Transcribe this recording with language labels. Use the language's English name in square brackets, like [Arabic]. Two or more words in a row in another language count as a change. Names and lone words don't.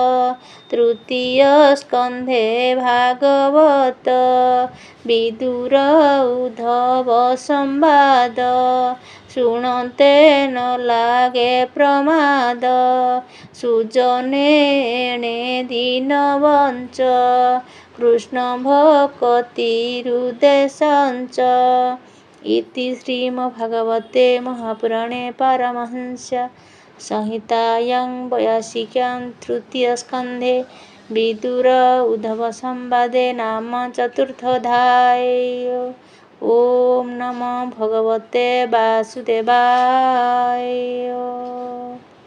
[Odia] ତୃତୀୟ ସ୍କନ୍ଧେ ଭାଗବତ ବିଦୁର ଉଦ୍ଧବ ସମ୍ବାଦ ଶୁଣନ୍ତେ ନ ଲାଗେ ପ୍ରମାଦ ସୁଜନେ ଏଣେ ଦିନ ବଞ୍ଚ କୃଷ୍ଣ ଭକତି ହୃଦେ ସଞ୍ଚ [Sanskrit] ଇତି ଶ୍ରୀମଦ୍ଭାଗବତେ ମହାପୁରାଣେ ପାରମହଂସ୍ୟା संहितायां वैयासिक्यां तृतीयस्कन्धे विदुर उद्धव संवादे नाम चतुर्थोऽध्यायः। ॐ नमो भगवते वासुदेवाय।